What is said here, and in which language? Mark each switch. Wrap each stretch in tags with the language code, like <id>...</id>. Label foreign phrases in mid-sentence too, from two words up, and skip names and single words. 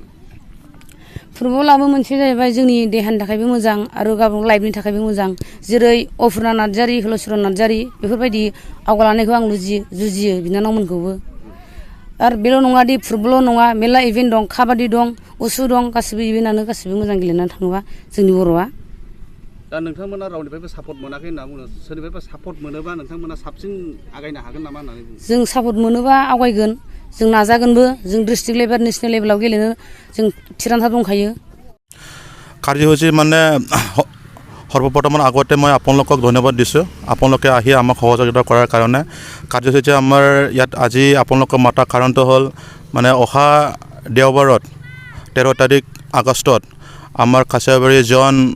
<brx>फुटबलाबो मोनसे जाहैबाय जोंनि देहानि थाखायबो मोजां आरो गावबा गाव लाइफनि थाखायबो मोजां जेरै अफुर्ना नार्जारि हलचरन नार्जारि बेफोरबायदि आवगायलांनायखौ आं जुजियो बिनानावमोनखौबो आरो बेल' नङा दि फुटबल' नङा मेरला इभेन्ट दं काबादि दं उसु दं गासिबो इभेन्टआनो गासिबो मोजां गेलेनानै थाङोबा जोंनि बर'आ दा नोंथांमोना रावनिफ्रायबो सापर्ट मोनाखै होनना बुङो सोरनिफ्रायबा सापर्ट मोनोबा नोंथांमोना साबसिन आगायनो हागोन नामा होननानै बुङो जों सापर्ट मोनोबा आवगायगोन जों नाजागोनबो जों</brx> <en>district level national level</en> <brx>गेलेनो जों थिरांथा दंखायो</brx> <as>কাৰ্যসূচী মানে সৰ্বপ্ৰথমে আগতে মই আপোনালোকক ধন্যবাদ দিছোঁ আপোনালোকে আহি আমাক সহযোগিতা কৰাৰ কাৰণে কাৰ্যসূচী আমাৰ ইয়াত আজি আপোনালোকক মাতাৰ কাৰণটো হ'ল মানে অহা দেওবাৰত 13 তাৰিখ আগষ্টত আমাৰ কাছাৰবাৰী জন</as>